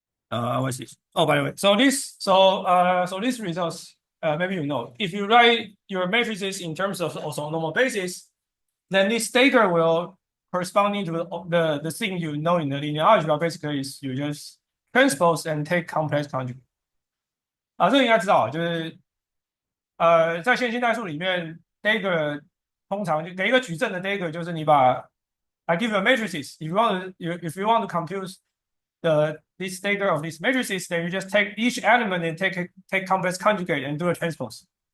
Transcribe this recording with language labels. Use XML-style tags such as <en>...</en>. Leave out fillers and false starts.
<en>What's this? Oh, by the way, so this results, maybe you know, if you write your matrices in terms of orthonormal basis, then this dagger will corresponding to the thing you know in the linear algebra. Basically, is you just transpose and take complex conjugate.</en> <zh>这个应该知道，就是在线性代数里面 dagger 通常就给一个矩阵的 dagger，就是你把</zh> <en>I give you a matrices. If you want to compute this dagger of these matrices, then you just take each element and take complex conjugate and do a transpose.</en>